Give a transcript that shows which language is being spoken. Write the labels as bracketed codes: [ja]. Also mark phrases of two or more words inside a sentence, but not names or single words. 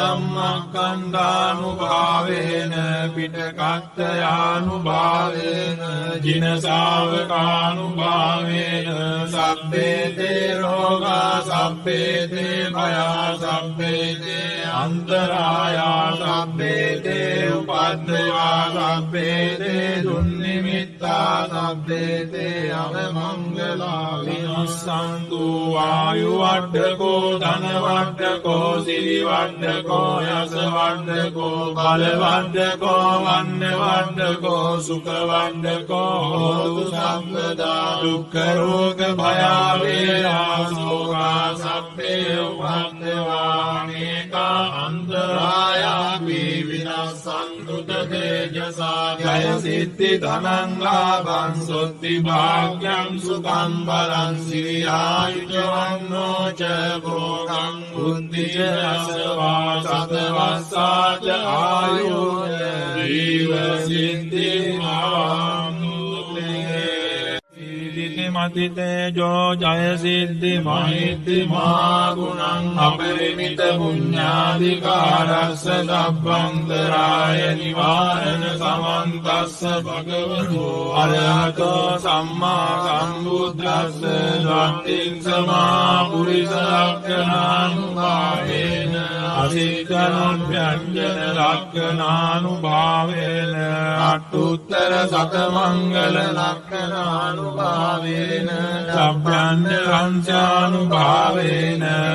[pi] ධම්මස්කන්ධානුභාවේන පිටකත්ථයානුභාවේන ජින ශාවකානුභාවේන සබ්බේ තේ රෝගා සබ්බේ තේ භයා සබ්බේ තේ අන්තරායා සබ්බේ තේ උපද්දවා සබ්බේ තේ දුන්නිමිත්තා සබ්බේ තේ අවමංගලා විනස්සන්තු ආයු වඩ්ඩකෝ ධන වඩ්ඩකෝ සිරි වඩ්ඩකෝ යස වඩ්ඩකෝ බල වඩ්ඩකෝ වන්න වඩ්ඩකෝ සුඛ වඩ්ඩකෝ හෝතු සම්පදා දුක්ඛ රෝග භය වේරා සෝකා සබ්බේ උපද්දවා නේකා අන්තරායා විනස්සන්තු තේජසා ජය සිද්ධි ධනං ලාභං සොත්ති භාග්‍යං සුඛං බලං සිරියායුජවන්නෝ ච භෝගං බුද්ධිච අසවා සතවස්සාච ආයුර්ය ජීව සිද්ධි මතිතේජෝ ජය සිද්ධි මහිත්ති මහගුණං අපරිමිත පුඤ්ඤාධිකාරස්ස සබ්බන්තරාය නිවාරණ සමන්තස්ස භගවතු අරහතෝ සම්මා සම්බුද්දස්ස සත්තිං සමා පුරිස ලක්ඛණානුභාවේන අසිකරණ්‍යංජන ලක්ඛණානුභාවේන අට්ඨුත්තර සතමංගල ලක්ඛණානුභාවේන සබ්බන්‍ය වංශානුභාවේන